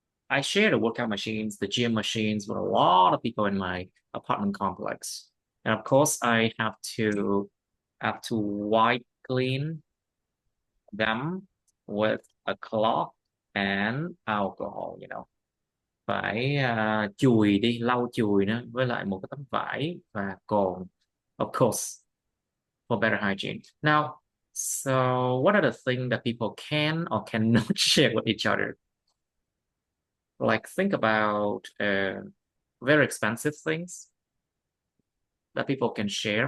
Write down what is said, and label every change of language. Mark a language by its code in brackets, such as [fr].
[en] I share the workout machines, the gym machines with a lot of people in my apartment complex. And of course, I have to wipe clean them with a cloth and alcohol, you know. [vi] Phải chùi đi, lau chùi nó với lại một cái tấm vải và cồn. [en] Of course, for better hygiene. Now, so what are the things that people can or cannot share with each other? Like think about very expensive things that people can share.